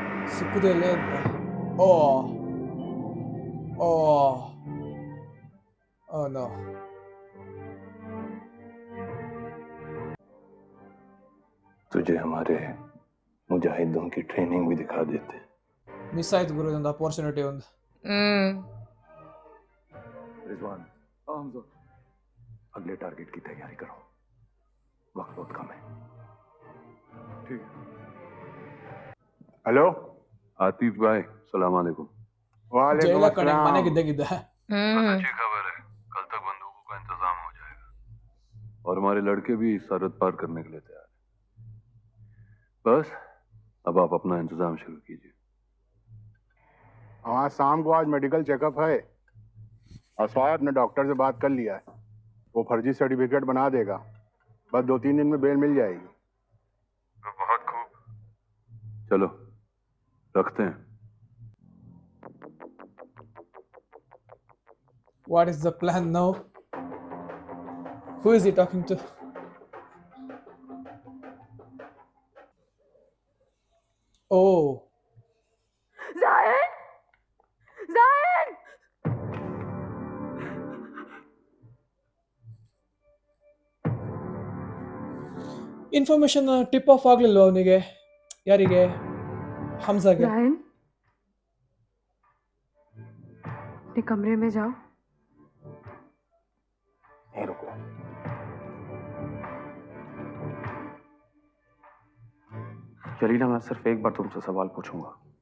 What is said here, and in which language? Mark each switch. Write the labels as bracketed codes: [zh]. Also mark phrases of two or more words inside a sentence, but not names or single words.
[kn] ಸಿಕ್ಕುದಿಲ್ಲ ಅಂತ. ಓ ಓ ಓ ನೋ. [hi] तुझे हमारे मुजाहिदों की ट्रेनिंग भी दिखा देते। [kn] ಮಿಸ್ ಆಯ್ತು ಗುರು, ಒಂದು ಅಪರ್ಚುನಿಟಿ ಒಂದು. [hi] रिजवान, अगले टारगेट की तैयारी करो, वक्त बहुत कम है। ठीक है। हेलो आतिफ भाई, [ar] سلام عليكم. [hi] वालेकुम [kn] ಜೈಲ ಕಡೆ [hi] अस्सलाम। [kn] ಮನೆಗಿದ್ದಾಗಿದ್ದ. [hi] बस अच्छी खबर है, कल तक बंदूकों का इंतजाम हो जाएगा और हमारे लड़के भी सरहद पार करने के लिए तैयार हैं। बस अब आप अपना इंतजाम शुरू कीजिए। हाँ, शाम को आज [en] medical checkup [hi] है और स्वायब ने डॉक्टर से बात कर लिया है, वो फर्जी सर्टिफिकेट बना देगा, बस 2-3 दिन में बेल मिल जाएगी। तो बहुत खूब, चलो रखते हैं। [en] What is the plan now? Who is he talking to? Oh. Zayan! Zayan! information tip off [kn] ಆಗ್ಲಿಲ್ವ ಅವನಿಗೆ? ಯಾರಿಗೆ? ಹಮ್ಜಾಗೆ. [hi] जायन, अपने कमरे में जाओ। नहीं रुको, जलीला, मैं सिर्फ एक बार तुमसे सवाल पूछूंगा।